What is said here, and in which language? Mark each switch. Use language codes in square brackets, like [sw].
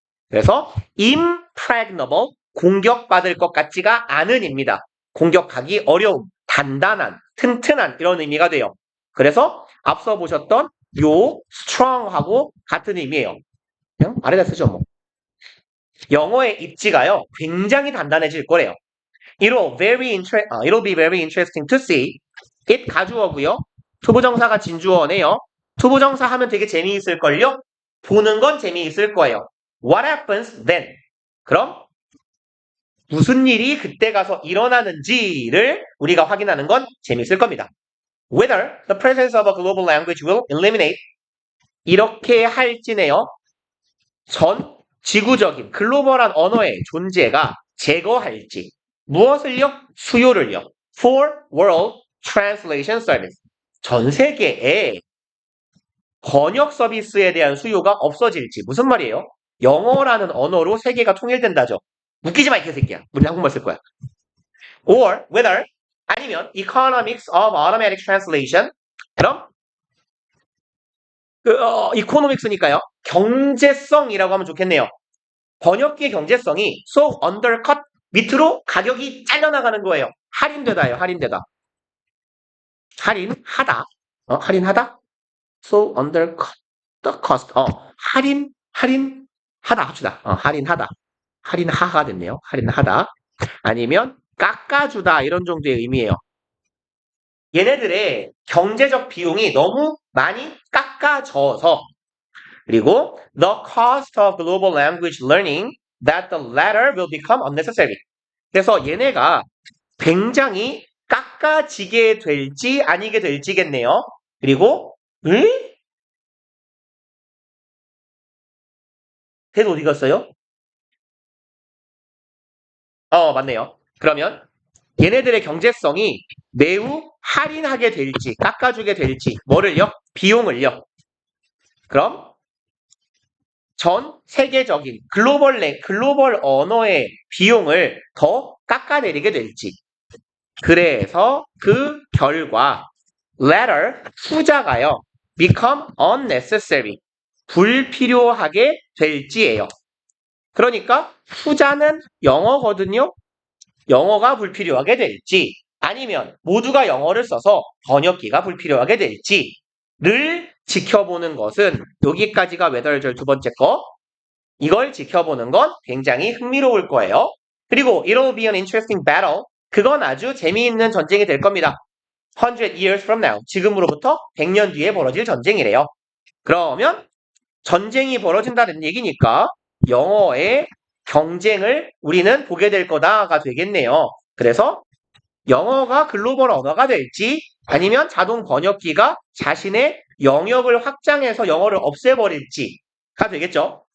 [ko] 그래서 impregnable, 공격받을 것 같지가 않은입니다. 공격하기 어려움, 단단한, 튼튼한 이런 의미가 돼요. 그래서 앞서 보셨던 요 strong하고 같은 의미예요. 그냥 아래다 쓰죠 뭐. 영어의 입지가요 굉장히 단단해질 거래요. [en] It'll be very interesting to see. [ko] it 가주어고요. 투부정사가 진주어네요. 투부정사 하면 되게 재미있을걸요? 보는 건 재미있을 거예요. [en] What happens then? [ko] 그럼 무슨 일이 그때 가서 일어나는지를 우리가 확인하는 건 재미있을 겁니다. [en] Whether the presence of a global language will eliminate [ko] 이렇게 할지네요. 전 지구적인 글로벌한 언어의 존재가 제거할지 무엇을요? 수요를요. For World Translation Service 전 세계에 번역 서비스에 대한 수요가 없어질지 무슨 말이에요? 영어라는 언어로 세계가 통일된다죠. 웃기지 마 이 개새끼야. 우리 한국말 쓸 거야. [en] Or whether 아니면 economics of automatic translation 그럼 economics니까요. [ko] 경제성이라고 하면 좋겠네요. 번역기의 경제성이 so undercut 밑으로 가격이 잘려나가는 거예요. 할인되다예요. 할인되다. 할인하다. 할인하다. So undercut the cost. 할인하다 합시다. 할인하다. 할인하가 됐네요. 할인하다. 아니면 깎아주다 이런 정도의 의미예요. [en] 얘네들의 경제적 비용이 너무 많이 깎아져서 그리고 the cost of global language learning that the latter will become unnecessary. 그래서 얘네가 [ko] 굉장히 깎아지게 될지 아니게 될지겠네요. 그리고 걔도 어디 갔어요? 맞네요. 그러면 얘네들의 경제성이 매우 할인하게 될지 깎아주게 될지 뭐를요? 비용을요. 그럼 전 세계적인 글로벌 언어의 비용을 더 깎아내리게 될지. 그래서 그 결과 latter 후자가요. become unnecessary 불필요하게 될지예요. 그러니까 후자는 영어거든요. 영어가 불필요하게 될지 아니면 모두가 영어를 써서 번역기가 불필요하게 될지를 지켜보는 것은 여기까지가 외덜절 두 번째 거. 이걸 지켜보는 건 굉장히 흥미로울 거예요. [en] 그리고 it'll be an interesting battle. [ko] 그건 아주 재미있는 전쟁이 될 겁니다. [en] 100 years from now. [ko] 지금으로부터 100년 뒤에 벌어질 전쟁이래요. 그러면 전쟁이 벌어진다는 얘기니까 영어의 경쟁을 우리는 보게 될 거다가 되겠네요. 그래서 영어가 글로벌 언어가 될지 아니면 자동 번역기가 자신의 영역을 확장해서 영어를 없애버릴지가 되겠죠.